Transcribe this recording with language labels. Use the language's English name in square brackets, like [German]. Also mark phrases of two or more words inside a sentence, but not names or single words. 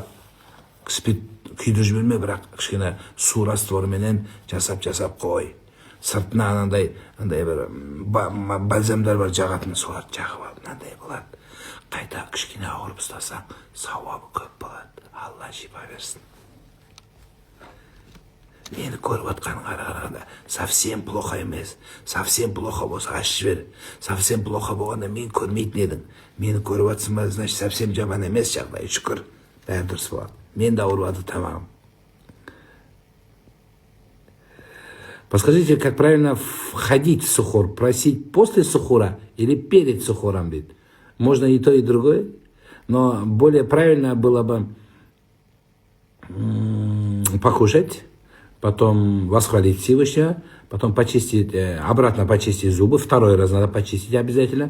[Kazakh] Спирт күйдіріп жіберме, бірақ кішкене су растворменен жасап қой. Сыртына анандай бір бальзамдар бар, жағатын соларды жағып алып, мынандай болады. Қайта кішкене ауырып ұстасаң, сауабы көп болады. Алла шипа берсін. Мені көріп отқанын қарағанда [Russian] совсем плохо [Kazakh] емес. [Russian] Совсем плохо [Kazakh] болса ашып жібер. [Russian] Совсем плохо [Kazakh] болғанда мен көрмейтін едім. Мені көріп отсың ба, значит, совсем жаман емес жағдай, шүкір. Бәрі дұрыс болады. Мен де ауырып жатыр тамағым. [Russian] Подскажите, как правильно входить в сухур? Просить после сухура или перед сухуром? Можно и то, и другое, но более правильно было бы покушать, потом восхвалить Всевышнего, потом почистить, обратно почистить зубы, второй раз надо почистить обязательно.